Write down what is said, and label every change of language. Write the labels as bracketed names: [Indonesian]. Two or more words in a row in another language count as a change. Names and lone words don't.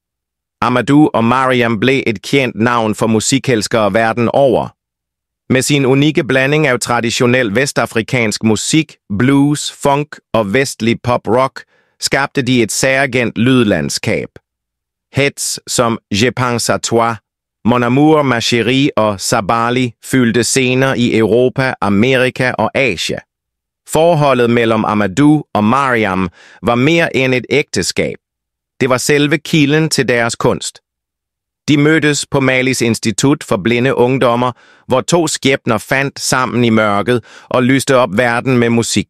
[Danish] Amadou og Mariam blev et kendt navn for musikelskere verden over. Med sin unikke blanding af traditionel vestafrikansk musik, blues, funk og vestlig pop-rock, skabte de et særgent lydlandskab. Hits som Je pense à toi, Mon amour, ma chérie og Sabali fyldte scener i Europa, Amerika og Asia. Forholdet mellem Amadou og Mariam var mere end et ægteskab. Det var selve kilden til deres kunst. De mødtes på Malis Institut for Blinde Ungdommer, hvor 2 skæbner fandt sammen i mørket og lyste op verden med musik.